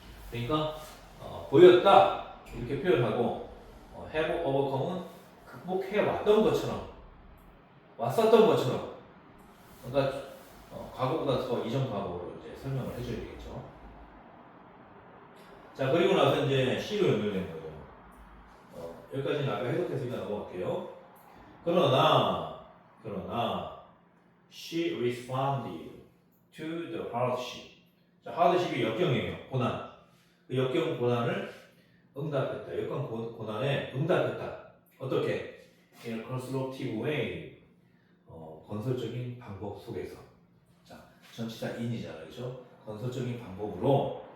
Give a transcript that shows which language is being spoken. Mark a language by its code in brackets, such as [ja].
[ko] 그러니까 보였다. 이렇게 표현하고 have overcome은 극복해왔던 것처럼 왔었던 것처럼 그러니까 과거보다 더 이전 과거로 이제 설명을 해줘야 되겠죠. 자, 그리고 나서 이제 C로 연결되는 거죠. 여기까지는 아까 해석했으니까 넘어갈게요. [en] 그러나 she responded to the hardship. [ko] 자, hardship이 역경이에요. 고난. 그 역경 고난을 응답했다. 역경 고난에 응답했다. 어떻게? [en] In a constructive way. [ko] 건설적인 방법 속에서. 자, 전치사 in이잖아요. 그렇죠? 건설적인 방법으로.